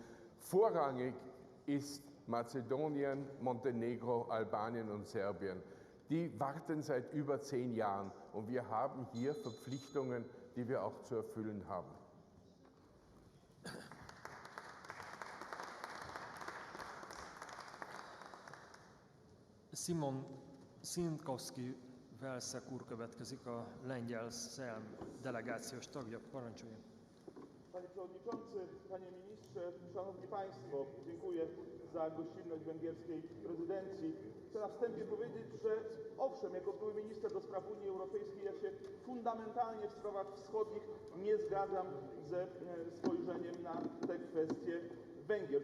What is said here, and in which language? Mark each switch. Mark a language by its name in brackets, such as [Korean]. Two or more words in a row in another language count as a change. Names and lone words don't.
[German] Vorrangig ist Mazedonien, Montenegro, Albanien und Serbien. Die warten seit über 10 Jahren und wir haben hier Verpflichtungen, die wir auch zu erfüllen haben. [Hungarian] Simon Szinkowski Velszek úr következik, a lengyel SZEM delegációs tagja. Parancsoljon. [Polish] Przewodniczący, Panie Ministrze, Szanowni Państwo, dziękuję za gościnność węgierskiej prezydencji. Chcę na wstępie powiedzieć, że owszem, jako były minister do spraw Unii Europejskiej, ja się fundamentalnie w sprawach wschodnich nie zgadzam ze spojrzeniem na te kwestie Węgier.